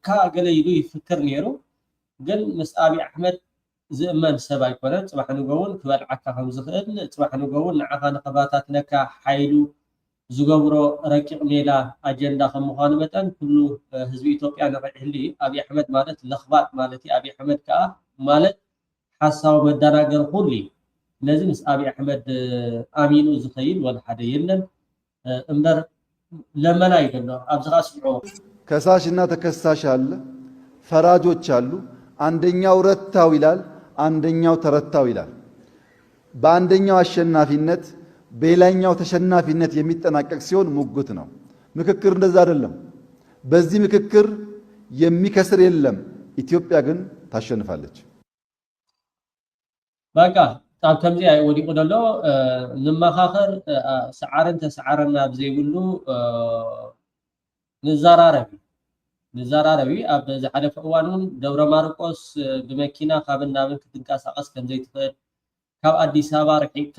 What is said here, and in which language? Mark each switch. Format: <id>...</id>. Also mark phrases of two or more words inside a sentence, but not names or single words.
<ti>ገለ ኢሉ ይፍክር ነይሩ ግን ምስ ኣብይ ኣሕመድ ዝእመን ሰብ ኣይኮነን ጽባሕ ንጎውን ክበልዓካ ከም ዝኽእል ጽባሕ ንጎውን ንዓኻ ንኸባታት ነካ ሓይሉ ዝገብሮ ረቂቕ ሜላ ኣጀንዳ ከም ምዃኑ መጠን ኩሉ ህዝቢ ኢትዮጵያ ንኽሕሊ ኣብይ ኣሕመድ ማለት ለኽባጥ ማለት እዩ ኣብይ ኣሕመድ ከዓ ማለት ሓሳብ መደናገር ኩሉ ነዚ ምስ ኣብይ ኣሕመድ ኣሚኑ ዝኸይድ ወላ ሓደ የለን እምበር ለመና ይደሎ ኣብዚ ጋ ስምዖ</ti> <am>ከሳሽና ተከሳሽ አለ ፈራጆች አሉ አንደኛው ረታው ይላል አንደኛው ተረታው ይላል በአንደኛው አሸናፊነት በሌላኛው ተሸናፊነት የሚጠናቀቅ ሲሆን ሙግት ነው ምክክር እንደዛ አይደለም በዚህ ምክክር የሚከስር የለም ኢትዮጵያ ግን ታሸንፋለች</am> <ti>በቃ ኣብ ከምዚ ወዲቁ ደሎ ንመኻኸር ሰዓርን ተሰዓረና ብዘይብሉ ንዘራረቢ ኣብ ዝሓለፈ እዋን ደብረ ማርቆስ ብመኪና ካብን ናብን ክትንቀሳቀስ ከም ዘይትኽእል ካብ ኣዲስ ኣበባ ርሒቅካ</ti>